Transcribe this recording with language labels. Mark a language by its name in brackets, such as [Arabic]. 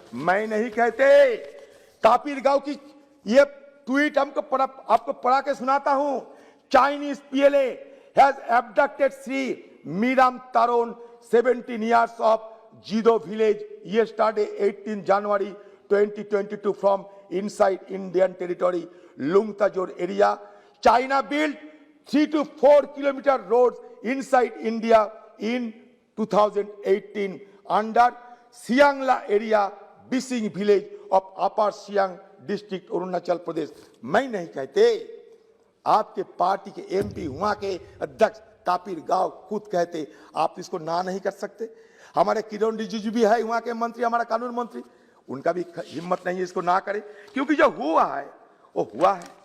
[Hindi] मैं नहीं कहते। तापिर गाव की ये ट्वीट आपको पढ़ा के सुनाता हूं। [English] Chinese PLA has abducted Sri Miram Taron, 17 years of Jido village yesterday, 18 January 2022 from inside Indian territory, Lungtajor area. China built 3 to 4 kilometer roads inside India in 2018 under Siangla area, Bising village of Upper Siang district, Arunachal Pradesh. [Hindi] मैं नहीं कहते, आपके party के MP, वहां के अध्यक्ष तापिर गाव खुद कहते। आप इसको ना नहीं कर सकते? हमारे किरण रिजिजू भी है वहां के मंत्री, हमारा कानून मंत्री, उनका भी हिम्मत नहीं है इसको ना करे, क्योंकि जो हुआ है वो हुआ है।